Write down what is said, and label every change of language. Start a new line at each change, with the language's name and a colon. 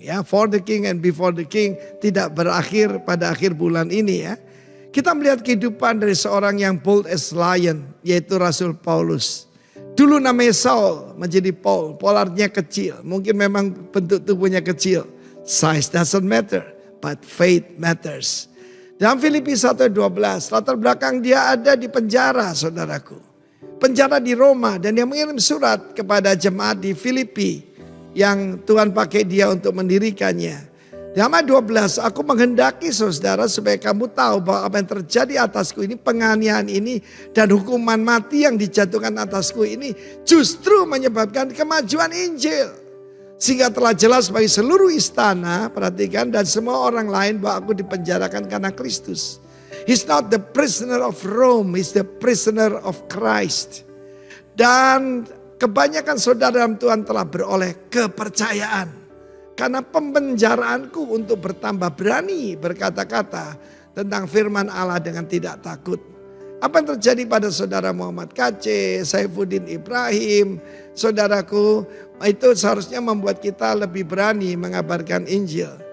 Indonesian: Ya,
English: for the king and before the king
Indonesian: tidak berakhir pada akhir bulan ini ya. Kita melihat kehidupan dari seorang yang
English: bold as lion,
Indonesian: yaitu Rasul Paulus. Dulu namanya Saul, menjadi Paul. Paul artinya kecil, mungkin memang bentuk tubuhnya kecil.
English: Size doesn't matter, but faith matters.
Indonesian: Dalam Filipi 1:12, latar belakang dia ada di penjara, saudaraku. Penjara di Roma, dan dia mengirim surat kepada jemaat di Filipi yang Tuhan pakai dia untuk mendirikannya. Dalam ayat 12, aku menghendaki saudara supaya kamu tahu bahwa apa yang terjadi atasku ini, penganiayaan ini dan hukuman mati yang dijatuhkan atasku ini justru menyebabkan kemajuan Injil. Sehingga telah jelas bagi seluruh istana, perhatikan, dan semua orang lain bahwa aku dipenjarakan karena Kristus.
English: He's not the prisoner of Rome, he's the prisoner of Christ.
Indonesian: Dan kebanyakan saudara dalam Tuhan telah beroleh kepercayaan. Karena pempenjaraanku untuk bertambah berani berkata-kata tentang firman Allah dengan tidak takut. Apa yang terjadi pada saudara Muhammad KC, Saifuddin Ibrahim, saudaraku, itu seharusnya membuat kita lebih berani mengabarkan Injil.